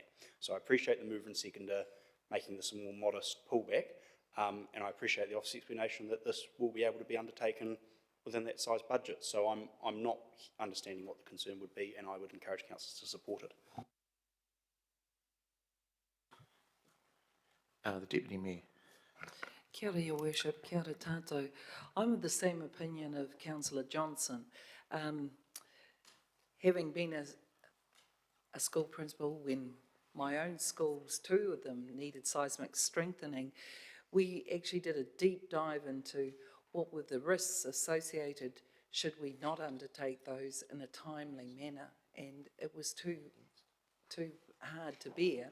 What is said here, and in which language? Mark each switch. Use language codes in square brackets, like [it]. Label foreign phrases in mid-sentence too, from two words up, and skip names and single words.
[en] So I appreciate the mover and seconder making this a more modest pullback, and I appreciate the officer's explanation that this will be able to be undertaken within that size budget. So I'm not understanding what the concern would be, and I would encourage councillors to support it. The Deputy Mayor. [mi] Kia ora, [en] Your Worship, [mi] kia ora tātou. [en] I'm of the same opinion of Councillor Johnson. Having been a school principal when my own schools, 2 of them, needed seismic strengthening, we actually did a deep dive into what were the risks associated should we not undertake those in a timely manner, and it was too hard to bear.